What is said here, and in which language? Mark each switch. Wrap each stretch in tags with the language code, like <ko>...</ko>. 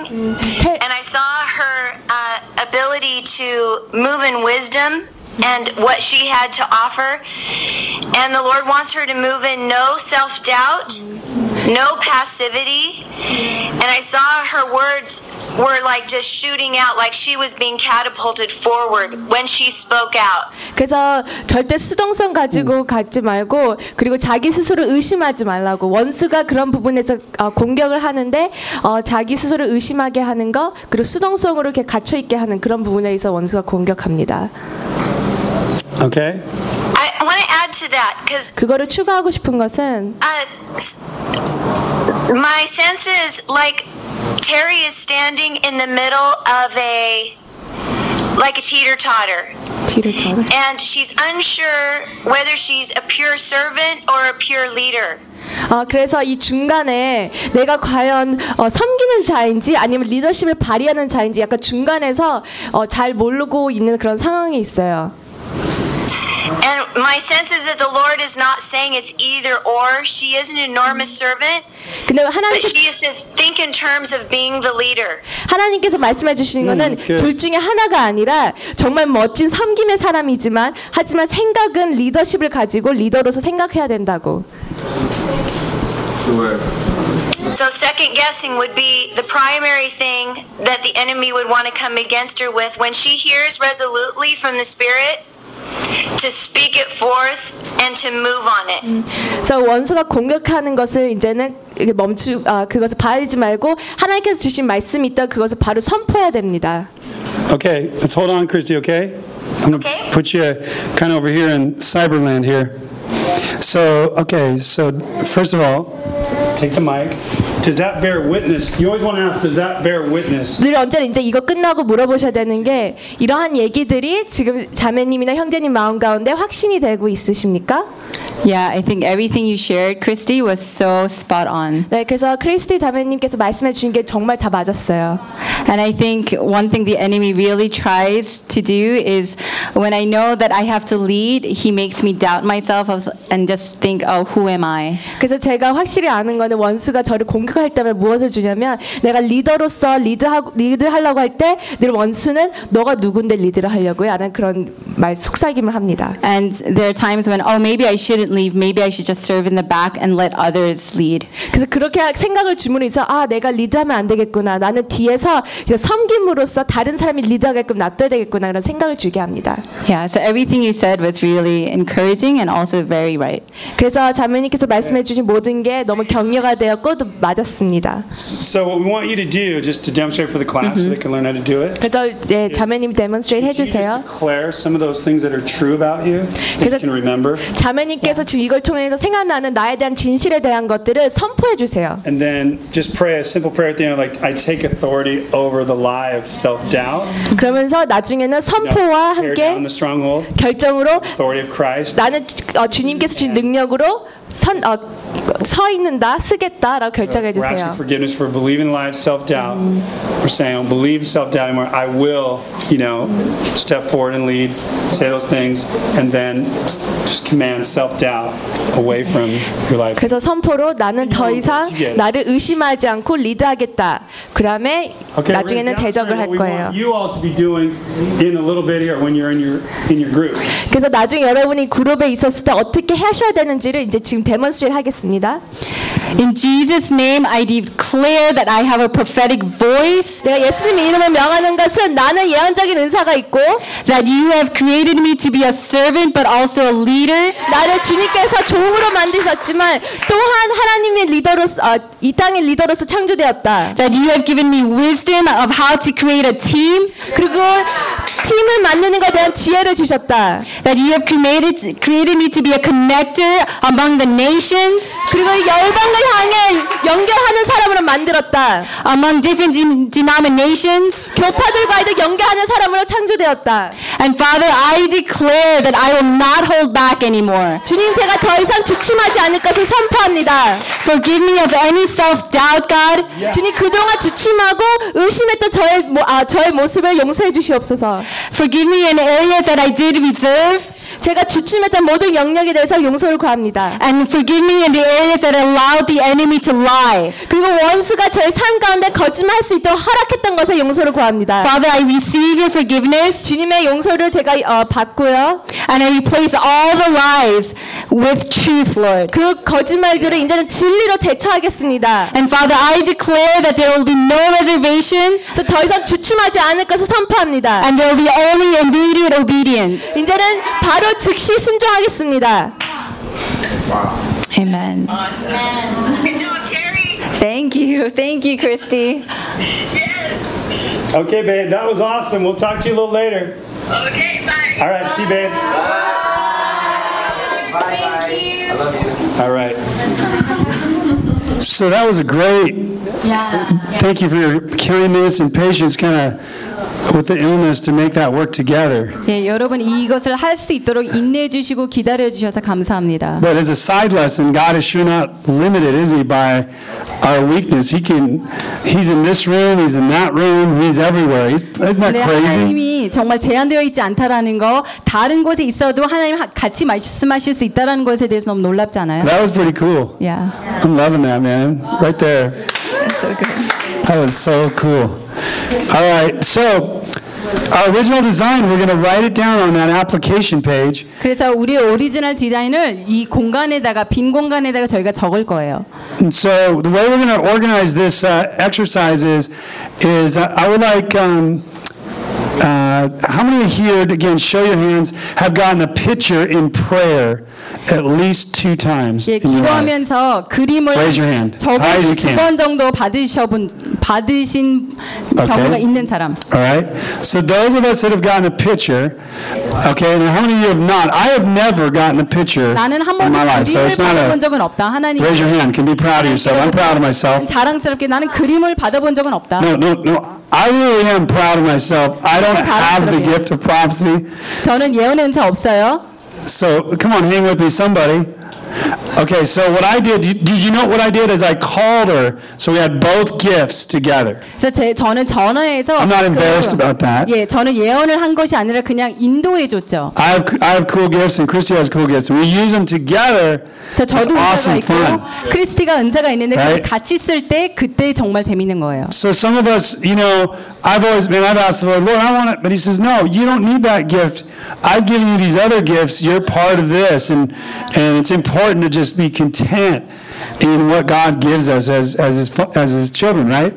<en>And I saw her ability to move in wisdom and what she had to offer. And the Lord wants her to move in no self-doubt, no passivity. And I saw her words were like just shooting out, like she was being catapulted forward when she spoke out.</en> <ko>그래서 절대 수동성 가지고 갖지 말고, 그리고 자기 스스로 의심하지 말라고. 원수가 그런 부분에서 공격을 하는데 자기 스스로 의심하게 하는 거, 그리고 수동성으로 이렇게 갇혀 있게 하는 그런 부분에서 원수가 공격합니다.</ko> <en>Okay. I want to add to that because</en> <ko>그거를 추가하고 싶은 것은</ko> <en>my sense is like Terry is standing in the middle of a like a teeter-totter. Teeter-totter. And she's unsure whether she's a pure servant or a pure leader.</en> <ko>그래서 이 중간에 내가 과연 섬기는 자인지 아니면 리더십을 발휘하는 자인지 약간 중간에서 잘 모르고 있는 그런 상황이 있어요.</ko> <en>And my sense is that the Lord is not saying it's either or. She is an enormous servant.</en> <ko>근데 하나님</ko> <en>But she is to think in terms of being the leader.</en> <ko>하나님께서 말씀해 주시는 거는 둘 중에 하나가 아니라 정말 멋진 섬김의 사람이지만 하지만 생각은 리더십을 가지고 리더로서 생각해야 된다고.</ko> <en>So second guessing would be the primary thing that the enemy would want to come against her with when she hears resolutely from the Spirit. To speak it forth and to move on it.</en> <ko>So 원수가 공격하는 것을 이제는 그것을 바라지 말고 하나님께서 주신 말씀이 있다 그것을 바로 선포해야 됩니다.</ko> <en>Okay, let's hold on, Christy. Okay, I'm gonna okay. put you kind of over here in Cyberland here. So okay, so first of all, take the mic. Does that bear witness? You always want to ask, does that bear witness?</en> <ko>늘 언제나 이제 이거 끝나고 물어보셔야 되는 게 이러한 얘기들이 지금 자매님이나 형제님 마음 가운데 확신이 되고 있으십니까?</ko> <en>Yeah, I think everything you shared, Christy, was so spot on.</en> <ko>네, 그래서 크리스티 자매님께서 말씀해 주신 게 정말 다 맞았어요.</ko> <en>And I think one thing the enemy really tries to do is when I know that I have to lead, he makes me doubt myself and just think, oh, who am I?</en> <ko>그래서 제가 확실히 아는 거는 원수가 저를 공격할 때면 무엇을 주냐면 내가 리더로서 리드하려고 할 때 늘 원수는 너가 누군데 리드를 하려고 하는 그런 말 속삭임을 합니다.</ko> <en>And there are times when, oh, maybe I shouldn't leave. Maybe I should just serve in the back and let others lead.</en> <ko>그래서 그렇게 생각을 주문해서 아 내가 리드하면 안 되겠구나. 나는 뒤에서 섬김으로서 다른 사람이 리드하게끔 놔둬야 되겠구나. 그런 생각을 주게 합니다.</ko> <en>Yeah. So everything you said was really encouraging and also very right.</en> <ko>그래서 자매님께서 말씀해 주신 모든 게 너무 격려가 되었고 또 맞았습니다.</ko> <en>So what we want you to do, just to demonstrate for the class, mm-hmm. so they can learn how to do it.</en> <ko>그래서 네, 자매님 demonstrate 해주세요.</ko> <en>Declare some of those things that are true about you that you can remember.</en> <ko>자매님 께서 지금 이걸 통해서 생각나는 나에 대한 진실에 대한 것들을 선포해 주세요.</ko> <en>And then just pray a simple prayer at the end, like I take authority over the lie of self-doubt.</en> <ko>그러면서 나중에는 선포와 함께 결정으로 나는 주님께서 주신 능력으로 서 있는다, 쓰겠다라고 결정해 주세요.</ko> <en>We're asking forgiveness for believing lies, self-doubt. We're saying, I don't believe self-doubt anymore. I will, you know, step forward and lead, say those things, and then just command self-doubt away from your life.</en> <ko>그래서 선포로 나는 더 이상 나를 의심하지 않고 리드하겠다. 그다음에 okay, 나중에는 대적을 할 거예요.</ko> <en>You all to be doing in a little bit here when you're in your group.</en> <ko>그래서 나중에 여러분이 그룹에 있었을 때 어떻게 하셔야 되는지를 이제 지금 데몬스트레이트 하겠습니다.</ko> <en>In Jesus' name, I declare that I have a prophetic voice.</en> <ko>내가 예수님 이름을 명하는 것은 나는 예언적인 은사가 있고,</ko> <en>that you have created me to be a servant, but also a leader.</en> <ko>나를 주님께서 종으로 만드셨지만 또한 하나님의 리더로서 이 땅의 리더로서 창조되었다.</ko> <en>That you have given me wisdom of how to create a team.</en> <ko>그리고 팀을 만드는 것에 대한 지혜를 주셨다.</ko> <en>That you have created me to be a connector among the nations.</en> <ko>그리고 열방을 향해 연결하는 사람으로 만들었다.</ko> <en>Among different denominations.</en> <ko>교파들과도 연결하는 사람으로 창조되었다.</ko> <en>And Father, I declare that I will not hold back anymore.</en> <ko>주님, 제가 더 이상 주춤하지 않을 것을 선포합니다.</ko> <en>Forgive me of any self-doubt, God.</en> <ko>주님, 그동안 주춤하고 의심했던 저의 모습을 용서해 주시옵소서.</ko> <en>Forgive me in areas that I did reserve.</en> <ko>제가 주춤했던 모든 영역에 대해서 용서를 구합니다.</ko> <en>And forgive me in the areas that allowed the enemy to lie.</en> <ko>그리고 원수가 저의 삶 가운데 거짓말할 수 있도록 허락했던 것에 용서를 구합니다.</ko> <en>Father, I receive your forgiveness.</en> <ko>주님의 용서를 제가 받고요.</ko> <en>And I replace all the lies with truth, Lord.</en> <ko>그 거짓말들을 이제는 진리로 대처하겠습니다.</ko> <en>And Father, I declare that there will be no reservation.</en> <ko>그래서 더 이상 주춤하지 않을 것을 선포합니다.</ko> <en>And there will be only immediate obedience.</en> <ko>이제는 바로 즉시 순종하겠습니다.</ko> <en>Wow. Amen. Awesome. Amen. Good job, Terry. Thank you, Christy. Yes. Okay, babe, that was awesome. We'll talk to you a little later. Okay, bye. All right, bye. See you, babe. Bye. Bye. Bye. Thank bye. You. I love you. All right. So that was a great. Yeah. Thank you for your kindness and patience, kind of. With the illness to make that work together.</en> <ko>예, 여러분 이것을 할 수 있도록 인내해 주시고 기다려 주셔서 감사합니다.</ko> <en>But as a side lesson, God is sure not limited, is He, by our weakness? He can. He's in this room. He's in that room. He's everywhere. Isn't that crazy?</en> <ko>하나님이 정말 제한되어 있지 않다라는 거, 다른 곳에 있어도 하나님 같이 말씀하실 수 있다라는 것에 대해서 너무 놀랍지 않아요?</ko> <en>That was pretty cool. Yeah. I'm loving that, man. Right there. That's so good. That was so cool. All right, so our original design, we're going to write it down on that application page.</en> <ko>그래서 우리 오리지널 디자인을 이 공간에다가 빈 공간에다가 저희가 적을 거예요.</ko> <en>And so the way we're going to organize this exercise is I would like how many here, again, show your hands, have gotten a picture in prayer at least two times.</en> <ko>예, 기도하면서 그림을 두번 정도 받으신 경우가 okay. 있는 사람.</ko> <en>All right. So those of us that have gotten a picture, okay. And how many of you have not? I have never gotten a picture in my life.</en> <ko>나는 한 번도 그림을 받아본 적은 없다. 하나님.</ko> <en>Raise your hand. Can be proud of yourself. I'm proud of myself.</en> <ko>자랑스럽게 나는 그림을 받아본 적은 없다.</ko> <en>No. I really am proud of myself. I don't have the gift of prophecy.</en> <ko>저는 예언의 은사 없어요.</ko> <en>So, come on, hang with me, somebody. Okay, so what I did you know what I did is I called her, so we had both gifts together.</en> <ko>저는 전화해서</ko> <en>I'm not embarrassed about that.</en> <ko>예, 저는 예언을 한 것이 아니라 그냥 인도해 줬죠.</ko> <en>I have cool gifts and Christy has cool gifts. We use them together. So</en> <ko>저도</ko> <en>awesome</en> <ko>있고,</ko> <en>fun.</en> <ko>크리스티가 은사가 있는데 right? 같이 쓸 때 그때 정말 재밌는 거예요.</ko> <en>So some of us, you know, I've asked the Lord, I want it, but He says, no, you don't need that gift. I've given you these other gifts. You're part of this, and it's important to just be content in what God gives us as His children, right?</en>